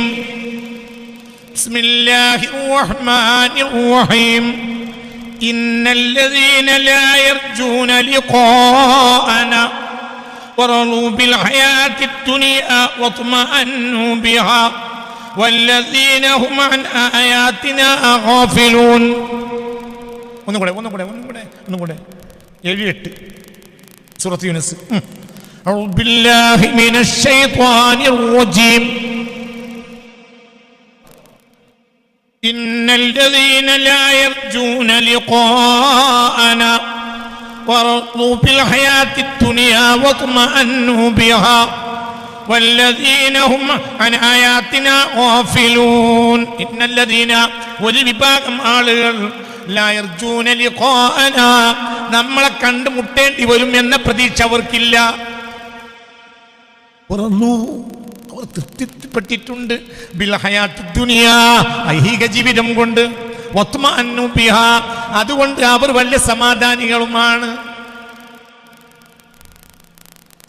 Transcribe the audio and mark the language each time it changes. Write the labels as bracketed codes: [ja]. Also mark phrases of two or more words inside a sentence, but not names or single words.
[ar] بسم الله الرحمن الرحيم. إن الذين لا يرجون لقاءنا ورضوا بالحياة الدنيا واطمأنوا بها والذين هم عن آياتنا غافلون. [ml] ഒന്നുകൂടെ 7 8 സൂറത്ത് യൂനിസ്. [ar] أعوذ بالله من الشيطان الرجيم. إن الذين لا يرجون لقاءنا ورضوا بالحياة الدنيا واطمأنوا بها والذين هم عن آياتنا غافلون. إن الذين والباقم [ml] ആളുകൾ [ar] لا يرجون لقاءنا [ml] നമ്മളെ കണ്ടുമുട്ടേണ്ടി വരും എന്ന പ്രതീക്ഷ അവർക്കില്ല. അവർ തൃപ്തിപ്പെട്ടിട്ടുണ്ട് [ar] بالحياة الدنيا, [ml] ഐഹിക ജീവിതം കൊണ്ട്, [ar] واطمأنوا بها, [ml] അതുകൊണ്ട് അവർ വലിയ സമാധാനികളുമാണ്.